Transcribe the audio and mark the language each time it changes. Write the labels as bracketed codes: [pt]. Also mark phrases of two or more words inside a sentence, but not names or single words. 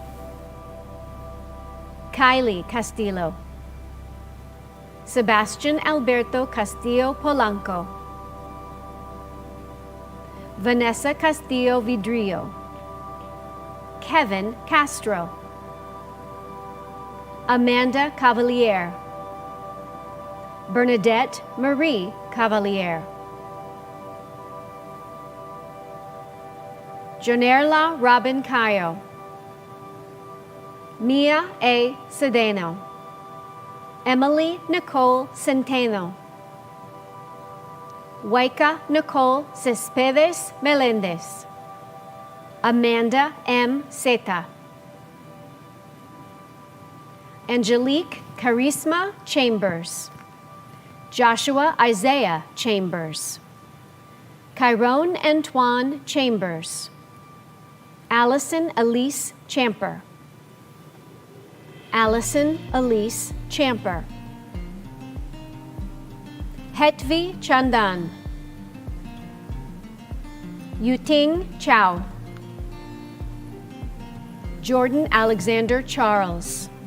[en] Kylie Castillo. Sebastian Alberto Castillo Polanco. Vanessa Castillo Vidrio. Kevin Castro. Amanda Cavalier. Bernadette Marie Cavalier. Jonerla Robin Cayo. Mia A. Cedeno. Emily Nicole Centeno. Waika Nicole Cespedes Melendez. Amanda M. Zeta. Angelique Charisma Chambers. Joshua Isaiah Chambers. Chiron Antoine Chambers. Allison Elise Champer. Allison Elise Champer. Hetvi Chandan. Yuting Chow. Jordan Alexander Charles.